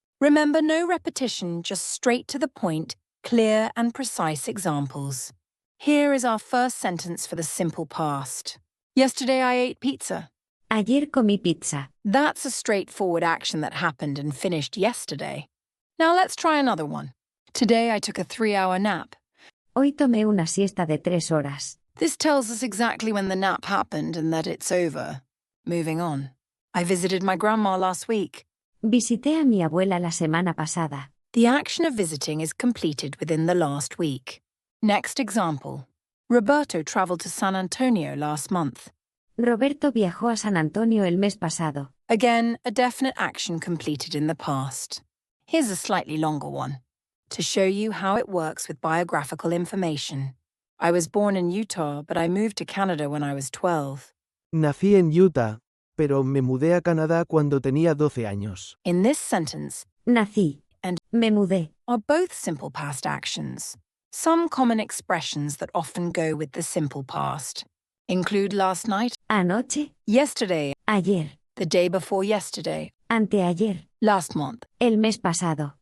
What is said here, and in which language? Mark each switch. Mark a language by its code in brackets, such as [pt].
[en] Remember, no repetition, just straight to the point, clear and precise examples. Here is our first sentence for the simple past. Yesterday I ate pizza. [es] Ayer comí pizza. [en] That's a straightforward action that happened and finished yesterday. Now let's try another one. Today I took a 3-hour nap. [es] Hoy tomé una siesta de 3 horas. [en] This tells us exactly when the nap happened and that it's over. Moving on. I visited my grandma last week. [es] Visité a mi abuela la semana pasada. [en] The action of visiting is completed within the last week. Next example. Roberto traveled to San Antonio last month. [es] Roberto viajó a San Antonio el mes pasado. [en] Again, a definite action completed in the past. Here's a slightly longer one, to show you how it works with biographical information. I was born in Utah, but I moved to Canada when I was 12. [es] Nací en Utah, pero me mudé a Canadá cuando tenía 12 años. [en] In this sentence, [es] Nací. [en] And [es] me mudé. [en] Are both simple past actions. Some common expressions that often go with the simple past include last night, [es] Anoche. [en] yesterday, [es] Ayer. [en] the day before yesterday, [es] Anteayer. [en] last month, [es] El mes pasado.